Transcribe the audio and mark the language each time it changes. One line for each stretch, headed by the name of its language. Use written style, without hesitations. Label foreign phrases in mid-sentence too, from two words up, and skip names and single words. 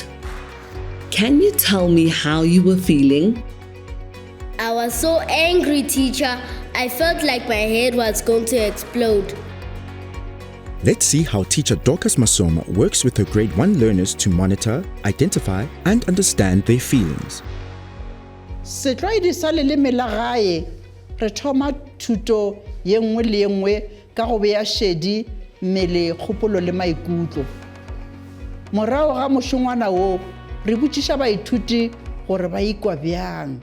English: Can you tell me how you were feeling? I was so angry, teacher. I felt like my head was going to explode. Let's see how teacher Dorcas Masoma works with her grade 1 learners to monitor, identify, and understand their feelings.
Northern Sotho: Setlwaedi sa leleme la gae re thoma thuto ye nngwe le ye nngwe ka go bea shedi mmele kgopolo le maikutlo. Morago ga mošongwana wo re botšiša baithuti gore ba ikwa bjang.